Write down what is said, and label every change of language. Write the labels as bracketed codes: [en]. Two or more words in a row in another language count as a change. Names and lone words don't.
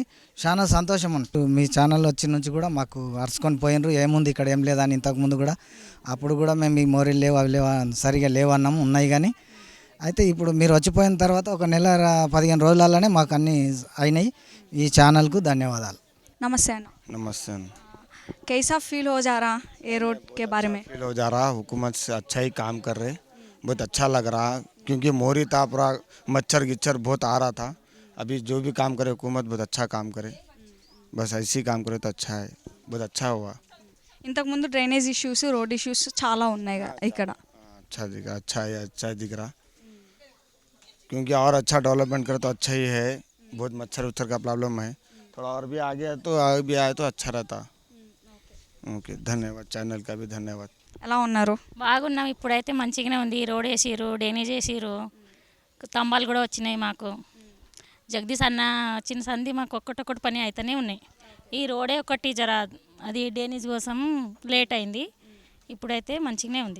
[te] చాలా సంతోషం అంటూ మీ ఛానల్ వచ్చి నుంచి కూడా మాకు అరుచుకొని పోయినరు, ఏముంది ఇక్కడ ఏం లేదని. ఇంతకుముందు కూడా అప్పుడు కూడా మేము ఈ మోరీలు లేవు అవి లేవు సరిగా లేవన్నాము, ఉన్నాయి కానీ. అయితే ఇప్పుడు మీరు వచ్చిపోయిన తర్వాత ఒక 1-15 రోజులలోనే మాకు అన్నీ అయినాయి. ఈ ఛానల్కు ధన్యవాదాలు. నమస్తే అన్న. [hi] नमस्ते। कैसा फील हो जा रहा ये रोड के बारे में? फील हो जा रहा, हुकूमत से अच्छा ही काम कर रहे, बहुत अच्छा लग रहा, क्योंकि मोरी था पूरा मच्छर गिच्छर बहुत आ रहा था। अभी जो भी काम करे हुकूमत बहुत अच्छा काम करे, बस ऐसे काम करे तो अच्छा है, बहुत अच्छा हुआ। [te] ఇంతకుముందు [en] drainage issues, road issues [te] చాలా ఉన్నాయి ఇక్కడ. [hi] अच्छा दिख रहा, अच्छा दिख रहा, क्योंकि और अच्छा डेवलपमेंट करे तो अच्छा ही है। बहुत मच्छर उच्छर का प्रॉब्लम है, थोड़ा और भी आगे आए तो अच्छा रहता। ओके, धन्यवाद, चैनल का भी धन्यवाद. [te] ఎలా ఉన్నారు? బాగున్నాం. ఇప్పుడైతే మంచిగానే ఉంది. రోడ్ వేసిరు, డ్రైనేజ్ వేసిరు, స్తంభాలు కూడా వచ్చినాయి మాకు. జగదీష్ అన్న చిన్న సంధి మాకు ఒక్కటొక్కటి పని అయితేనే ఉన్నాయి. ఈ రోడే ఒకటి జర అది డ్రైనేజ్ కోసం లేట్ అయింది. ఇప్పుడైతే మంచిగానే ఉంది.